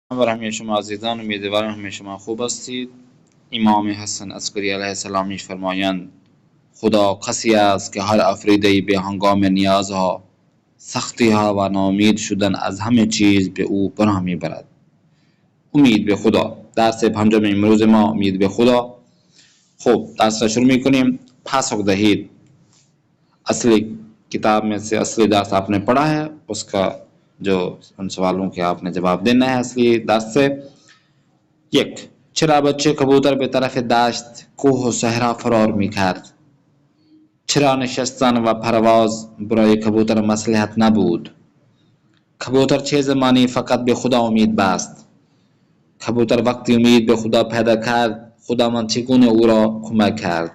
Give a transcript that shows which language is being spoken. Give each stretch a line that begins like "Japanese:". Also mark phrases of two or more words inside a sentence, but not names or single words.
Persian: و همه شما عزیزان، امیدوارم همه شما خوب هستید. امام حسن عسکری علیه السلام می‌فرمایند خدا کسی است که هر افریده‌ای به هنگام نیازها، سختی‌ها و ناامید شدن از همه چیز به او پناه میبرد. امید به خدا، درس پنجم امروز ما امید به خدا. خب درس را شروع میکنیم. پاسخ دهید.
Urdu: اصلی کتاب میں سے اصلی درس آپ نے پڑھا ہے، اس کا جو ان سوالوں کے آپ نے جواب دینا ہے اصلی درس سے.
Persian: یک, چرا بچه کبوتر به طرف دشت، کوه و صحرا فرار میکرد؟ چرا نشستن و پرواز برای کبوتر مصلحت نبود؟ کبوتر چه زمانی فقط به خدا امید بست؟ کبوتر وقتی امید به خدا پیدا کرد، خداوند چگونه او را کمک کرد؟